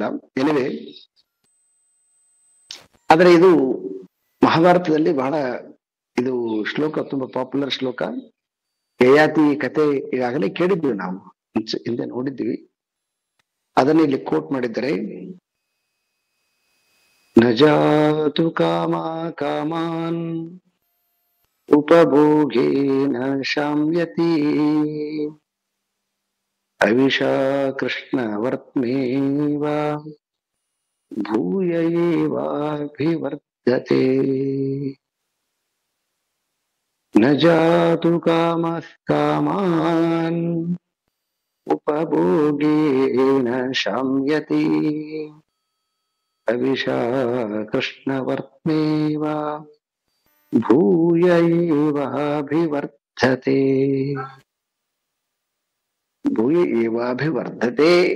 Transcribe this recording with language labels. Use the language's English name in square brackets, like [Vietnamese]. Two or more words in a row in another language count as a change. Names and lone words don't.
[Kannada] ಏನಿದೆ ಆದ್ರೆ ಇದು ಮಹಾಭಾರತದಲ್ಲಿ ಬಹಳ ಇದು ಶ್ಲೋಕ ತುಂಬಾ ಪಾಪ್ಯುಲರ್ ಶ್ಲೋಕ. ಯಯಾತಿ ಕತೆ ಈಗಾಗಲೇ ಕೇಳಿದ್ವಿ ನಾವು, ಹಿಂದೆ ನೋಡಿದ್ವಿ. ಅದನ್ನ ಇಲ್ಲಿ ಕೋಟ್ ಮಾಡಿದ್ದಾರೆ. [Sanskrit] ನ ಜಾತು ಕಾಮ ಕಾಮಾನ್ ಉಪಭೋಗೇನ ಶಾಮ್ಯತಿ ಅವಿಷಾ ಕೃಷ್ಣ ವರ್ತ್ಮೇವ ಭೂಯ ಏವಾಭಿವರ್ಧತೆ. ನ ಜಾತು ಕಾಮಃ ಕಾಮಾನ್ ಉಪಭೋಗೇನ ಶಾಮ್ಯತಿ ಅವಿಷಾ ಕೃಷ್ಣ ವರ್ತ್ಮೇವ ಭೂಯ ಏವಾಭಿವರ್ಧತೆ. ಭೂಯ ಏವಾಭಿವರ್ಧತೆ.